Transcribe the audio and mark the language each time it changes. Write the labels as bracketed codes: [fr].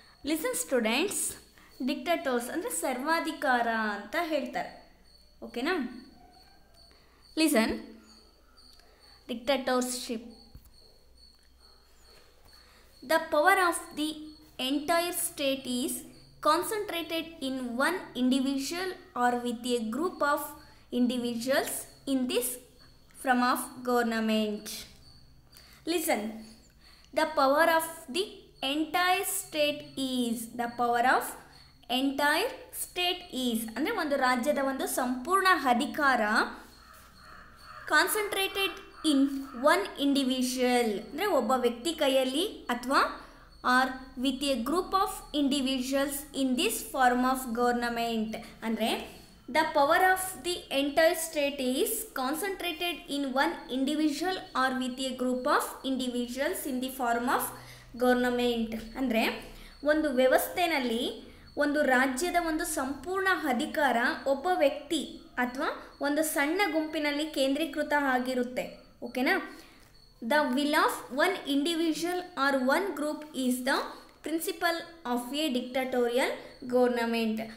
[en] Listen students, dictators [kn] ಅಂದರೆ ಸರ್ವಾಧಿಕಾರ ಅಂತ ಹೇಳ್ತಾರೆ. ಓಕೆನಾ? [en] Listen, dictatorship, the power of the entire state is concentrated in one individual or with a group of individuals in this form of government. Listen, the power of the entire state is, the power of entire state is [kn] ಅಂದರೆ ಒಂದು ರಾಜ್ಯದ ಒಂದು ಸಂಪೂರ್ಣ ಅಧಿಕಾರ [en] concentrated in one individual [kn] ಅಂದರೆ ಒಬ್ಬ ವ್ಯಕ್ತಿ ಕೈಯಲ್ಲಿ ಅಥವಾ [en] Or with a group of individuals in this form of government. ಅಂದರೆ the power of the entire state is concentrated in one individual or with a group of individuals in the form of government. [kn] ಅಂದರೆ ಒಂದು ವ್ಯವಸ್ಥೆಯಲ್ಲಿ ಒಂದು ರಾಜ್ಯದ ಒಂದು ಸಂಪೂರ್ಣ ಅಧಿಕಾರ ಒಬ್ಬ ವ್ಯಕ್ತಿ ಅಥವಾ ಒಂದು ಸಣ್ಣ ಗುಂಪಿನಲ್ಲಿ ಕೇಂದ್ರೀಕೃತ ಆಗಿರುತ್ತೆ. ಓಕೆನಾ? [en] The will of one individual or one group is the principle of a dictatorial government.